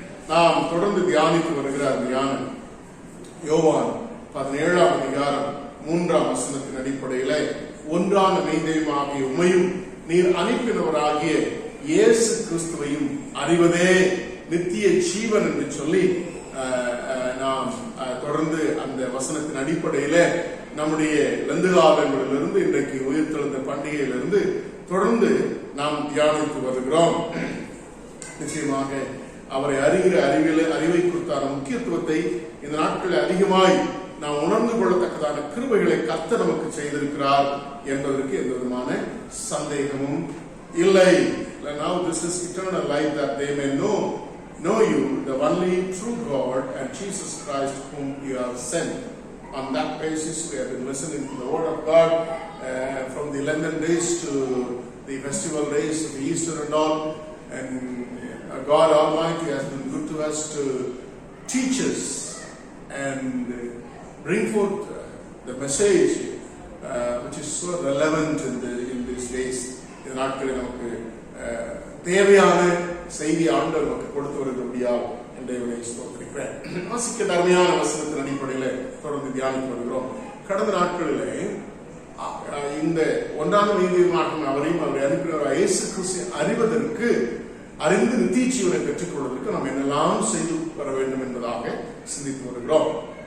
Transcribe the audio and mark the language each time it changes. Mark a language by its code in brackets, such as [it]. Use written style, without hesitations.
[ta] நாம் தொடர்ந்து தியானித்து வருகிற தியானம் யோவான் 17ஆம் அதிகாரம் 3ஆம் வசனத்தின் அடிப்படையில ஒன்றான மெய்தெய்வமாகிய உம்மையும் நீர் அனுப்பினவராகிய இயேசு கிறிஸ்துவையும் அறிவதே நித்திய ஜீவன் என்று சொல்லி நாம் தொடர்ந்து அந்த வசனத்தின் அடிப்படையில நம்முடைய லந்துகாலங்களிலிருந்து இன்றைக்கு உயிர்த்தெழுந்த பண்டிகையிலிருந்து தொடர்ந்து நாம் தியானித்து வருகிறோம். நிச்சயமாக அவரை அறிகிற அறிவை குறித்தான முக்கியத்துவத்தை இந்த நாட்களில் அதிகமாய் நாம் உணர்ந்து கொள்ளத்தக்கதான கிருபைகளை கர்த்தர் நமக்கு செய்திருக்கிறார் என்பதற்கு எந்த விதமான சந்தேகமும் இல்லை. [en] Now this is eternal life, that they may know you, the only true God, and Jesus Christ whom you have sent. On that basis, we have been listening to the Word of God from the Lenten days to the festival days of Easter and all. And God Almighty has been good to us to teach us and bring forth the message which is so relevant in these days. [ta] இந்த நாட்களில் நமக்கு தேவையான செய்தி ஆண்டவர் நமக்கு கொடுத்து வருகிறபடியால் இன்றைய ஸ்தோத்திரிக்கிறேன். வாசிக்க அருமையான வசனத்தின் அடிப்படையில் தொடர்ந்து தியானித்து வருகிறோம். கடந்த நாட்களிலே இந்த ஒன்றான மெய்தெய்வமாகும் அவரையும் அவரை அனுப்பினவர் இயேசு கிறிஸ்துவை அறிவதற்கு, அறிந்து நித்திய ஜீவனை பெற்றுக் கொள்வதற்கு நாம் என்னெல்லாம் செய்து வர வேண்டும் என்பதாக சிந்தித்து வருகிறோம்.